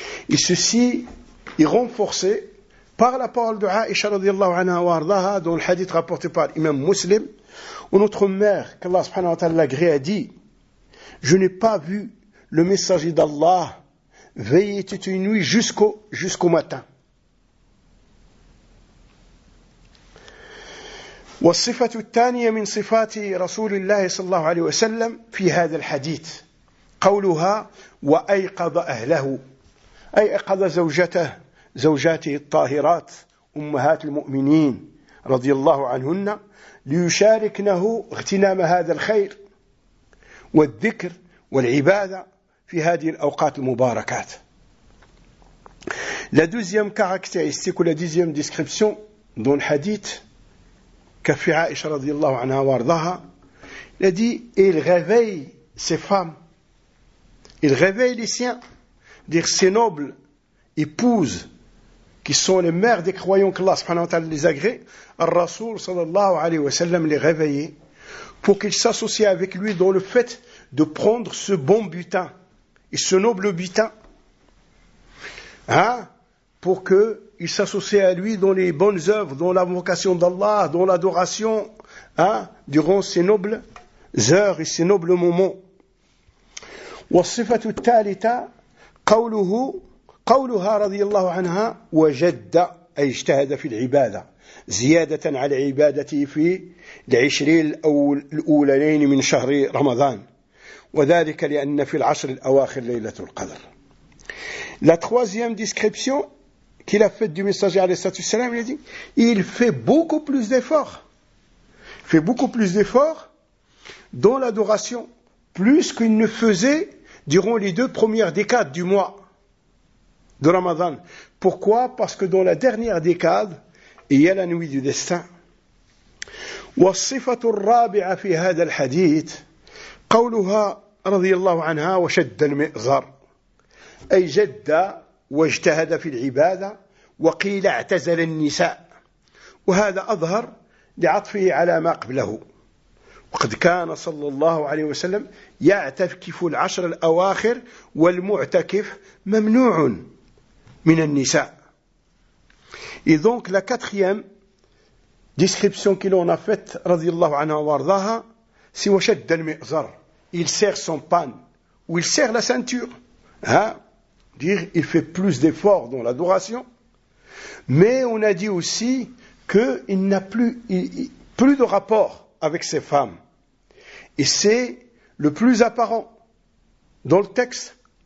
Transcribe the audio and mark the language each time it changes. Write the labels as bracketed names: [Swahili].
[French] Et ceci est renforcé par la parole de Aïcha [Arabic] رضي الله عنها وارضاها [French] dans le hadith rapporté par l'imam Muslim. Où notre mère, qu'Allah subhanahu wa ta'ala l'agrée, a dit: je n'ai pas vu le messager d'Allah veiller toute une nuit jusqu'au matin. [Arabic] والصفة الثانية من صفات رسول الله صلى الله عليه وسلم في هذا الحديث قولها وأيقظ أهله، أي أيقظ زوجته، زوجاته الطاهرات أمهات المؤمنين رضي الله عنهن، ليشاركنه اغتنام هذا الخير والذكر والعبادة في هذه الأوقات المباركات. [French] La deuxième caractéristique ou la deuxième description dans le hadith [Arabic] كفي عائشة رضي الله عنها وارضاها لدي [French] il réveille ses femmes, il réveille les siens, dire ses nobles épouses qui sont les mères des croyants qu'Allah subhanahu wa ta'ala les agrée. [Arabic] الرسول صلى الله عليه وسلم [French] les réveillait pour qu'ils s'associent avec lui dans le fait de prendre ce bon butin et ce noble butin, hein, pour que il s'associe à lui dans les bonnes œuvres, dans l'invocation d'Allah, dans l'adoration, hein, durant ces nobles heures et ces nobles moments. [Arabic] والصفة الثالثة قوله قولها رضي الله عنها وجد أي اجتهد في العبادة زيادة على عبادته في العشرين الأولين من شهر رمضان وذلك لأن في العشر الأواخر ليلة القدر. [French] La troisième description qu'il a faite du messager alayhi salam, il a dit, il fait beaucoup plus d'efforts. Il fait beaucoup plus d'efforts dans l'adoration, plus qu'il ne faisait durant les deux premières décades du mois de Ramadan. Pourquoi? Parce que dans la dernière décade, il y a la nuit du destin. [Arabic] والصفة الرابعة في هذا الحديث قولها رضي الله عنها وشد المئزر أي جد واجتهد في العبادة وقيل اعتزل النساء وهذا أظهر لعطفه على ما قبله وقد كان صلى الله عليه وسلم يعتكف العشر الأواخر والمعتكف ممنوع من النساء [French] إذن la quatrième description qu'il en a faite, radiyallahu anhu wa ardaha, c'est washad al-mi'zar. Il serre son pan, ou il serre la ceinture. Hein? Dire, il fait plus d'efforts dans l'adoration. Mais on a dit aussi qu'il n'a plus de rapport avec ses femmes. Et c'est le plus apparent dans le texte.